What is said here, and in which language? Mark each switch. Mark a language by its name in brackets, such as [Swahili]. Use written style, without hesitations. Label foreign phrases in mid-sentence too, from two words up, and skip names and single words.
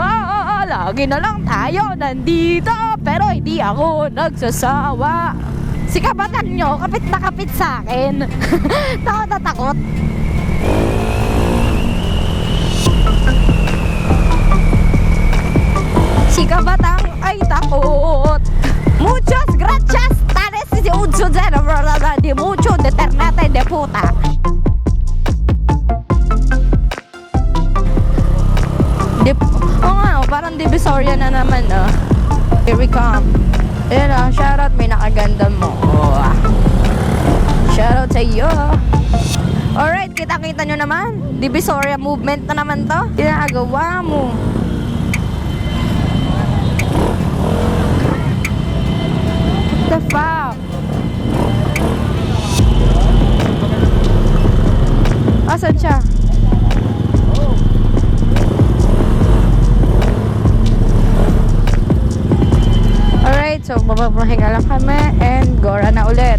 [Filipino] Lagi na lang tayo nandito, pero hindi ako nagsasawa. Si Kabatang nyo, kapit na kapit sa akin. Takot na takot. Si Kabatang ay takot. [Spanish] Muchos gracias. Tales si Udso de mucho de ternate de puta. [Filipino] Parang Divisoria na naman, oh. [English] Here we come. [Filipino] Ayan, oh, shoutout, may nakaganda mo. Oh. Shoutout sa iyo. Alright, kita-kita nyo naman. Divisoria movement na naman to. Ginagawa mo. [English] What the fuck? [Filipino] Asan siya? Alright, so mapapahinga lang kami and gora na ulit.